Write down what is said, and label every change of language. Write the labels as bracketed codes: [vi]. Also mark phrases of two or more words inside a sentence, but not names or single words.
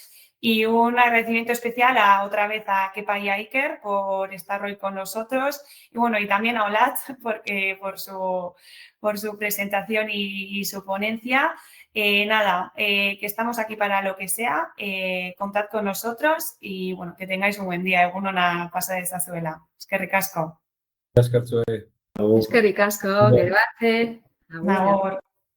[es] Y un agradecimiento especial otra vez a Kepa y a Iker por estar hoy con nosotros y, bueno, y también a Olat por su presentación y su ponencia. Que estamos aquí para lo que sea, contad con nosotros y, bueno, que tengáis un buen día. [eu] Eguna pasa de esta zuela. Eskerrik asko. Eskerrik asko, [es] que gracias. [eu] Agur.